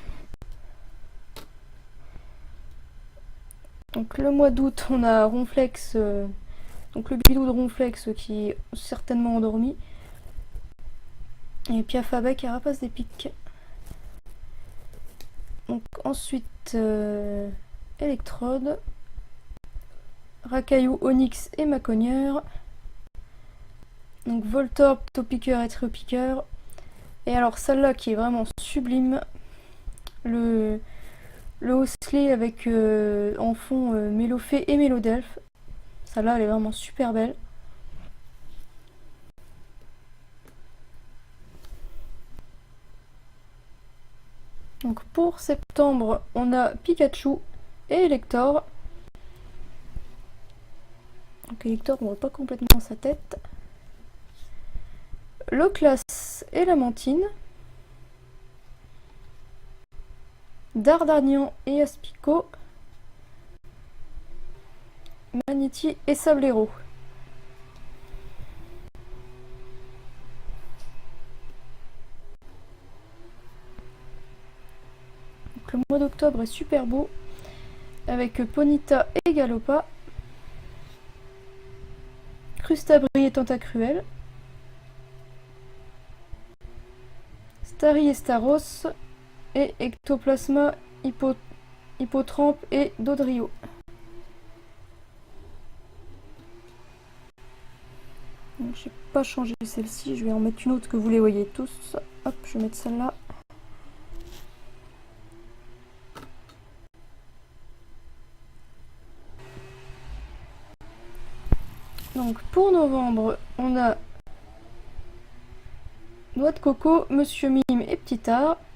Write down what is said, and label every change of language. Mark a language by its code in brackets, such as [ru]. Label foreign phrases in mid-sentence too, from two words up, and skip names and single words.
[fr] Donc le mois d'août, on a Ronflex, donc le bidou de Ronflex qui est certainement endormi. Et Piafabec et Rapace des Pics. Donc ensuite Electrode, Racaillou, Onyx et Macogneur. Donc Voltorb, Topiqueur et Triopiqueur. Et alors celle-là qui est vraiment sublime, le Hosley avec en fond Mélofée et Mélodelphe. Celle-là elle est vraiment super belle. Donc pour septembre, on a Pikachu et Elector. Donc Elector, on voit pas complètement sa tête. Loclas et Lamantine. Dardagnan et Aspico. Magnéti et Sablero. Donc le mois d'octobre est super beau avec Ponyta et Galopa, Crustabri et Tentacruel, Stary et Staros et Ectoplasma, Hippotrampe et Dodrio. J'ai pas changé celle-ci, je vais en mettre une autre que vous les voyez tous. Hop, je vais mettre celle-là. Donc pour novembre, on a Noix de Coco, Monsieur Mime et Petit Art.